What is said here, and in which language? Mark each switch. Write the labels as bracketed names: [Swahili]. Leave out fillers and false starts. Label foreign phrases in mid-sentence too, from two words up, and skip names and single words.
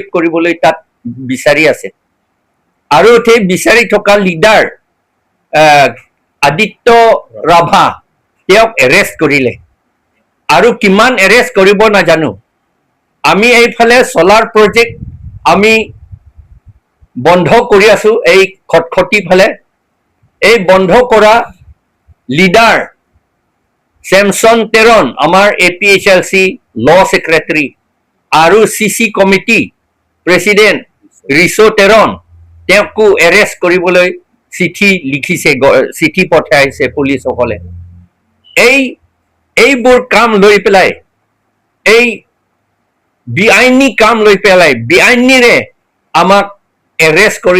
[Assamese] কৰিবলৈ তাত বিচাৰি আছে আৰু সেই বিচাৰি থকা লিডাৰ আদিত্য ৰাভা তেওঁক এৰেষ্ট কৰিলে আৰু কিমান এৰেষ্ট কৰিব নাজানো আমি এইফালে [English] solar project [Assamese] আমি বন্ধ কৰি আছো এই খটখটি ফালে এই বন্ধ কৰা লিডাৰ Samson Teron, আমাৰ APHLC [English] law secretary, [Assamese] আৰু CC [English] committee president [Assamese] Riso Teron, তেওঁকো arrest কৰিবলৈ চিঠি লিখিছে চিঠি পঠাইছে পুলিচসকলে এইবোৰ কাম লৈ পেলাই এই বিআইনী কাম লৈ পেলাই বিআইনীৰে আমাক arrest কৰি